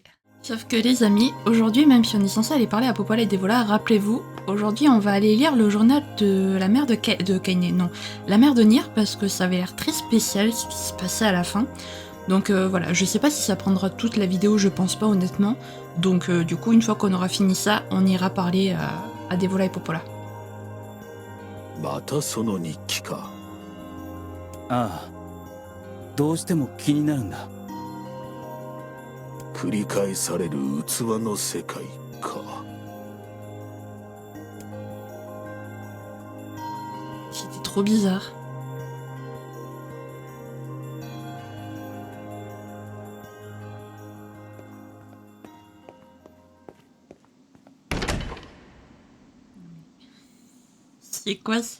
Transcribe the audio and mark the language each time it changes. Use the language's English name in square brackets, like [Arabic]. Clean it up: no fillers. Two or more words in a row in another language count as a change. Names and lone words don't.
[French] Sauf que les amis, aujourd'hui, même si on est censé aller parler à Popola et Devola, rappelez-vous, aujourd'hui on va aller lire le journal de la mère de Kaine, non, la mère de Nier, parce que ça avait l'air très spécial ce qui se passait à la fin. Donc voilà, je sais pas si ça prendra toute la vidéo, je pense pas honnêtement. Donc du coup, une fois qu'on aura fini ça, on ira parler à Devola et Popola. [Japanese] またその日記か。ああ、どうしても気になるんだ。繰り返される器の世界か。 [French] C'était trop bizarre. C'est quoi ça?